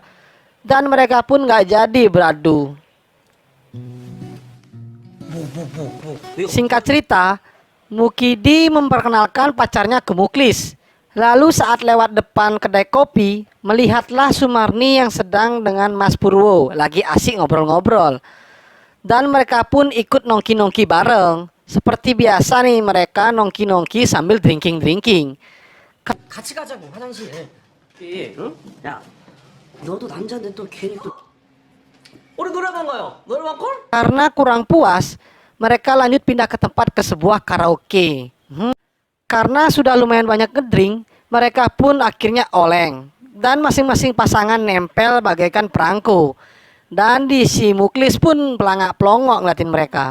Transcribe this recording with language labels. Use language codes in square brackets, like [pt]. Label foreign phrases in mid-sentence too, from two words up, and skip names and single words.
[id] Dan mereka pun nggak jadi beradu. Singkat cerita, Mukidi memperkenalkan pacarnya ke Muklis. Lalu saat lewat depan kedai kopi, melihatlah Sumarni yang sedang dengan Mas Purwo lagi asik ngobrol-ngobrol. Dan mereka pun ikut nongki-nongki bareng. Seperti biasa nih, mereka nongki-nongki sambil drinking-drinking. [ko] 같이 가자고 화장실. 응? 야, 너도 남자인데 또 괜히 또. 우리 노래방 가요. 노래방 콜? [id] Karena kurang puas, mereka lanjut pindah ke tempat ke sebuah karaoke. Karena sudah lumayan banyak ngedrink, mereka pun akhirnya oleng. Dan masing-masing pasangan nempel bagaikan perangko. Dan di si Muklis pun pelangak-pelongok ngeliatin mereka.